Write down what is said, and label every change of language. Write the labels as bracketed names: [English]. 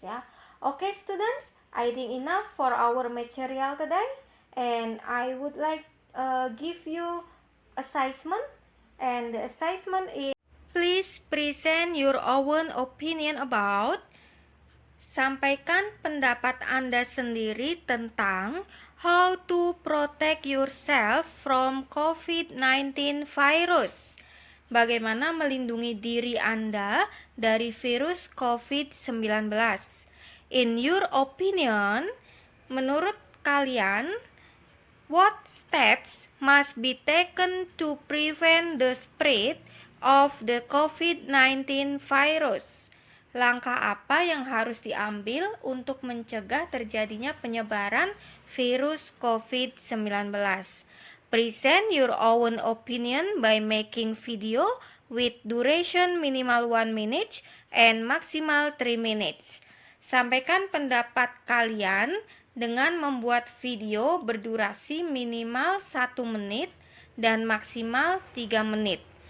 [English] Ya, okay students, I think enough for our material today, and I would like give you assessment, and the assessment is, please present your own opinion about, [Indonesian] sampaikan pendapat Anda sendiri tentang [English] how to protect yourself from COVID-19 virus. [Indonesian] Bagaimana melindungi diri Anda dari virus COVID-19. [English] In your opinion, [Indonesian] menurut kalian, [English] what steps must be taken to prevent the spread of the COVID-19 virus? [Indonesian] Langkah apa yang harus diambil untuk mencegah terjadinya penyebaran virus COVID-19? [English] Present your own opinion by making video with duration minimal 1 minute and maximal 3 minutes. [Indonesian] Sampaikan pendapat kalian dengan membuat video berdurasi minimal 1 menit dan maksimal 3 menit.